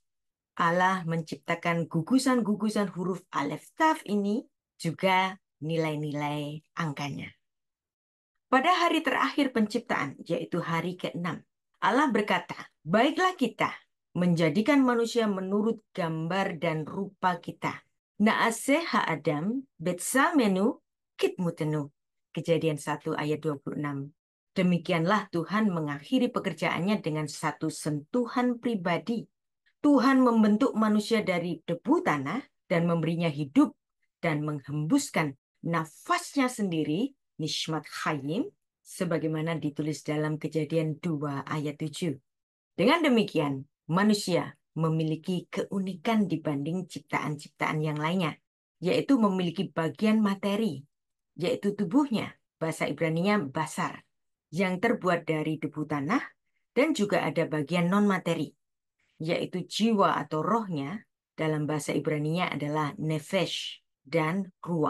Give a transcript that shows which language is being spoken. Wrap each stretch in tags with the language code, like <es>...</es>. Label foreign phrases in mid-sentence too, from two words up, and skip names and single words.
<id>Allah menciptakan gugusan-gugusan huruf Aleph Taf ini juga nilai-nilai angkanya. Pada hari terakhir penciptaan, yaitu hari ke-6, Allah berkata, baiklah kita menjadikan manusia menurut gambar dan rupa kita.</id> <he>נעשה האדם בצלמנו כדמותנו.</he> <id>Kejadian 1 ayat 26. Demikianlah Tuhan mengakhiri pekerjaannya dengan satu sentuhan pribadi. Tuhan membentuk manusia dari debu tanah dan memberinya hidup dan menghembuskan nafasnya sendiri,</id> <he>נשמת חיים,</he> <id>sebagaimana ditulis dalam Kejadian 2 ayat 7. Dengan demikian, manusia memiliki keunikan dibanding ciptaan-ciptaan yang lainnya, yaitu memiliki bagian materi, yaitu tubuhnya, bahasa Ibraninya basar, yang terbuat dari debu tanah Dan juga ada bagian non-materi, yaitu jiwa atau rohnya, dalam bahasa Ibrani-nya adalah nefesh dan ruah.</id>